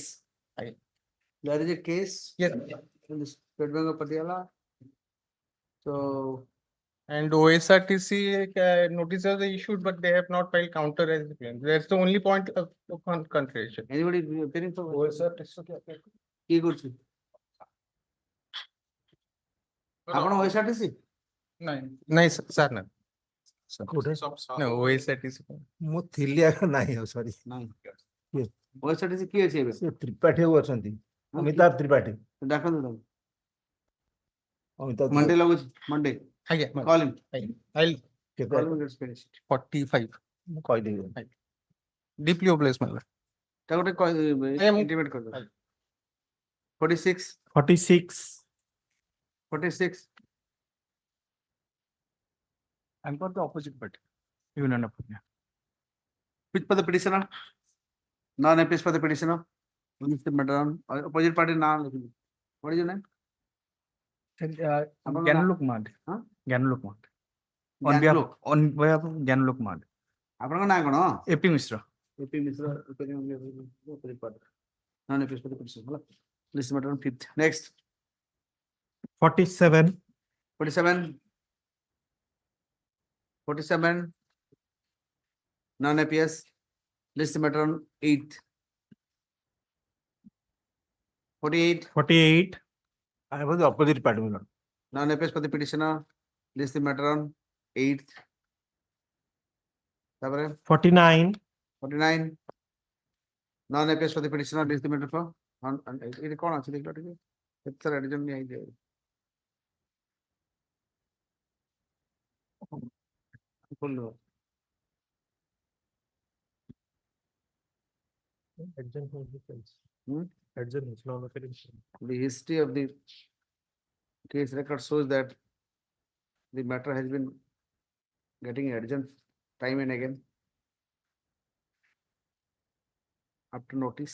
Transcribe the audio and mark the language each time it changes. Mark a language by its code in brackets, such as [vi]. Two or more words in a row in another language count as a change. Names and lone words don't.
[en] There is a case. Yes. In the State Bank of Patiala. So. And OSRTC notices are issued, but they have not filed counter as the claim. That's the only point of consideration. Anybody appearing for OSRTC? He good. [or] ଆପଣ OSRTC? ନାଇଁ ସାର୍ ନା OSRTC ମୁଁ ଥିଲି ଆଗ ନାହିଁ ଆଉ ସରି ନାହିଁ OSRTC କିଏ ଅଛି ଏବେ ସେ ତ୍ରିପାଠୀ ବାବୁ ଅଛନ୍ତି ଅମିତାଭ ତ୍ରିପାଠୀ ଡାକନ୍ତୁ ତାଙ୍କୁ ଅମିତାଭ ମଣ୍ଡେ ଲାଗୁଛି ମଣ୍ଡେ ଆଜ୍ଞା [en] call him I'll call him, let's finish it. 45 Deeply obliged, my lord. Intimate [hi] kar do. [en] 46. 46. 46. I'm for the opposite party. Even an opinion. Which for the petitioner? Non-appeals for the petitioner? Mr. Madam, opposite party non. What is your name? Ganulok Mad. Huh? Ganulok Mad. Ganglok. On behalf of Ganulok Mad. [or] ଆପଣଙ୍କ ନାଁ କଣ? [en] AP Mishra. AP Mishra, opposite party. Non-appeals for the petitioner. ହେଲା? List matter on 5th. Next. 47. 47. 47. Non-appeals. List matter on 8th. 48. 48. I was the opposite party, my lord. Non-appeals for the petitioner. List the matter on 8th. তারপরে 49. 49. Non-appeals for the petitioner. List the matter for. [bn] এটা কোন আছে দেখলো ঠিক আছে? স্যার এর জন্য এই যে বললো [en] The history of the case record shows that the matter has been getting urgent time and again up to notice.